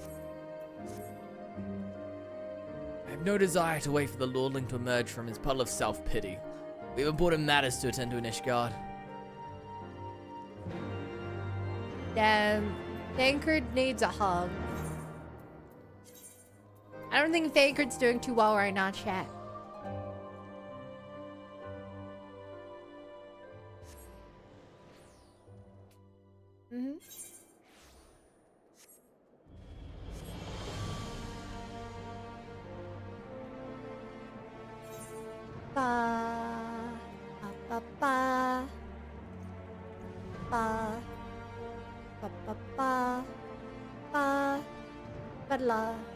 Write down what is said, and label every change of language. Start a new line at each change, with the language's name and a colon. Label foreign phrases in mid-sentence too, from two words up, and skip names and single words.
English: I have no desire to wait for the lordling to emerge from his puddle of self-pity. We have important matters to attend to in Ishgard. Damn. Thancred needs a hug. I don't think Thancred's doing too well right now, chat. Mm-hmm. Ba ba ba ba ba ba ba ba ba la.